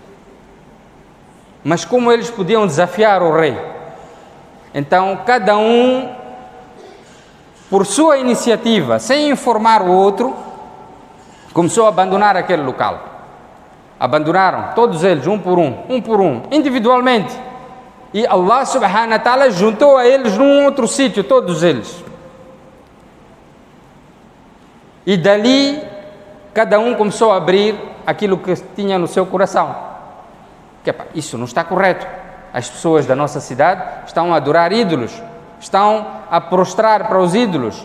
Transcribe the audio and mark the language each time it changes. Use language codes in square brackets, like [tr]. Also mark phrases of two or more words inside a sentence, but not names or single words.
[pt] Mas como eles podiam desafiar o rei? Então, cada um, por sua iniciativa, sem informar o outro, começou a abandonar aquele local. Abandonaram, todos eles, um por um, individualmente. E Allah [ar] سبحانه وتعالى [pt] juntou a eles num outro sítio, todos eles. E dali, cada um começou a abrir aquilo que tinha no seu coração. Isso não está correto. As pessoas da nossa cidade estão a adorar ídolos, estão a prostrar para os ídolos.